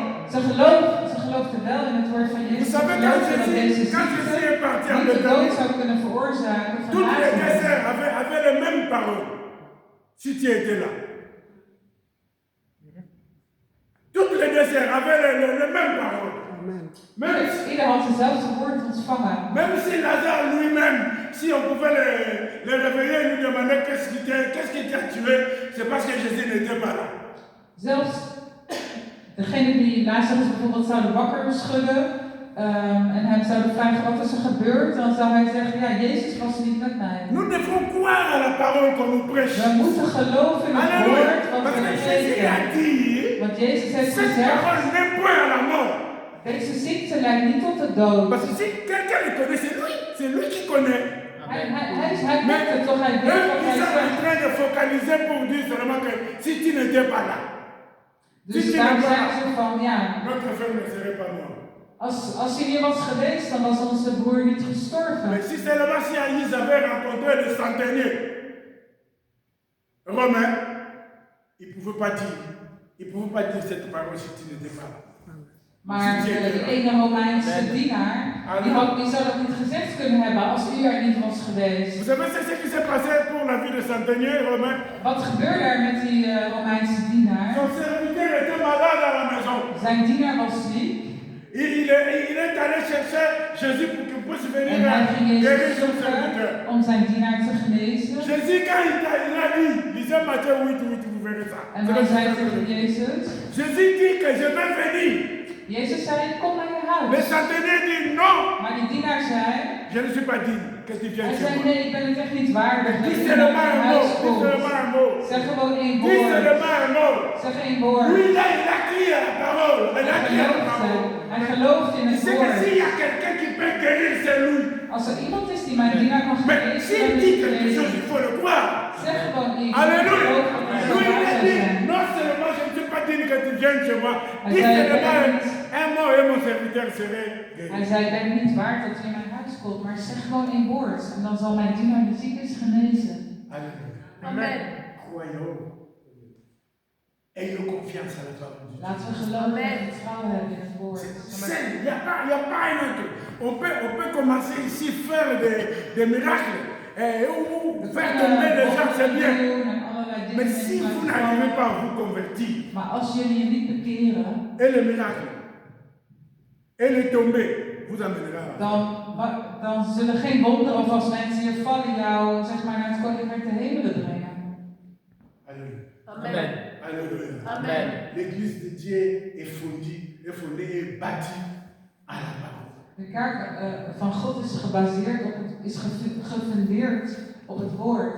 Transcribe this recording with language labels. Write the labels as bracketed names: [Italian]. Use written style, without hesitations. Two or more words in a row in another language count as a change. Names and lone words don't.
[Dutch] Ze geloofden wel in het woord van [French] Vous [Dutch] Jezus. Ze [French] savez, [Dutch] geloofden dat deze [French] quand Jésus est parti à [Dutch] niet de dood [French] Bethanie, [Dutch] zou kunnen veroorzaken van [French] toutes les deux [Dutch] Lazarus. [French] sœurs avaient les mêmes paroles. Si tu étais là. Toutes les deux sœurs avaient les mêmes paroles. Même [Dutch] Ieder had dezelfde woord ontvangen. [French] Même si Lazare lui-même, si on pouvait le réveiller et lui demander qu'est-ce qui t'a tué, c'est parce que Jésus n'était pas là. [Dutch] Zelfs degene die Lazarus bijvoorbeeld zouden wakker schudden en hem zouden vragen wat is er gebeurd, dan zou hij zeggen, ja, Jezus was niet met mij. [French] Nous devons croire à la parole qu'on nous prêche. [Dutch] We moeten geloven in het [French] Alléluia. [Dutch] woord wat [French] Parce [Dutch] we [French] que Jésus a [Dutch] prediken. [French] dit, [Dutch] Want Jezus heeft [French] cette [Dutch] gezegd, [French] parole n'est point à la mort. [Dutch] deze ziekte leidt niet tot de dood. [French] Parce que si quelqu'un le connaît, c'est lui qui connaît. [Dutch] Hij weet het toch, hij weet [French] Eux, [Dutch] wat [French] ils [Dutch] hij [French] sont en [Dutch] zegt. [French] train de focaliser pour dire seulement que si tu n'étais pas là, [Dutch] Dus daar zijn ze van, ja, [French] notre frère ne serait pas mort. [Dutch] als hij hier was geweest, dan was onze broer niet gestorven. [French] Mais si seulement si ils avaient rencontré le centenier romain, ils ne pouvaient pas dire cette parole si tu n'étais pas là. [Dutch] Maar die ene Romeinse dienaar, die zou dat niet gezegd kunnen hebben als u er niet was geweest. [French] Vous savez c'est ce qui s'est passé pour la vie de centenier romain? [Dutch] Wat gebeurde er met die Romeinse dienaar? [French] Son serviteur était malade à la maison. [Dutch] Zijn dienaar was ziek. [French] Il est allé chercher Jésus pour qu'il puisse venir [Dutch] En hij ging [French] guérir [Dutch] Jezus [French] son serviteur. [Dutch] zoeken om zijn dienaar te genezen. [French] Jésus, quand il a dit, lisez Matthieu 8, vous verrez ça. [Dutch] En hij zei tegen Jezus, [French] Jésus dit que je vais venir. [Dutch] Jezus zei, kom naar je [French] Le [Dutch] huis. [French] centenier dit non, [Dutch] Maar die dienaar zei, [French] je ne suis pas digne que tu [Dutch] hij [French] viennes chez [Dutch] zei, [French] moi. [Dutch] nee, ik ben het echt niet waardig dat [French] Dis [Dutch] je naar [French] seulement [Dutch] mijn [French] un mot, [Dutch] huis [French] dis [Dutch] komt. [French] seulement un mot. [Dutch] Zeg gewoon één [French] Dis [Dutch] woord. [French] seulement un mot. [Dutch] Zeg één woord. [French] Lui là, il a crié à la parole. Il a crié à la parole. [Dutch] Hij gelooft in [French] Il [Dutch] het [French] sait que s'il y [Dutch] woord. [French] a quelqu'un qui peut guérir, c'est lui. [Dutch] Als er iemand is die mijn dienaar kan [French] Mais [Dutch] genezen, [French] s'il [Dutch] dan [French] dit [Dutch] is het [French] quelque chose, [Dutch] Jezus. [French] il faut le croire. [Dutch] Zeg gewoon iets. [French] Alléluia. [Dutch] Geloof dat het [French] Lui, [Dutch] zo [French] il [Dutch] waar [French] a [Dutch] zou [French] dit, [Dutch] zijn. [French] non seulement je ne suis pas digne que tu viennes chez moi. [Dutch] Hij [French] Dis [Dutch] zei, [French] seulement un mot et mon serviteur serait [Dutch] Hij [French] guéri. [Dutch] zei, ik ben niet waard dat je in mijn huis komt, maar zeg gewoon één woord. En dan zal mijn dienaar die ziek is genezen. [French] Alléluia. Amen. Croyons. Ayons confiance à la parole de Dieu. [Dutch] Laten we geloven en vertrouwen hebben in het woord. [French] Il n'y a pas un autre. On peut commencer ici à faire des miracles. Ou faire tomber les gens, c'est bien. Mais si vous n'arrivez pas à vous convertir, [Dutch] Maar als jullie je niet bekeren, [French] et le miracle, et le tomber, vous amènera à [Dutch] dan zullen geen wonderen of als mensen hier vallen jou zeg maar naar het koninkrijk der hemelen brengen. [French] Alléluia. Amen. Alléluia. Amen. L'église de Dieu est fondée et bâtie à la parole. [Dutch] De kerk van God is gebaseerd op het, is gefundeerd op het woord.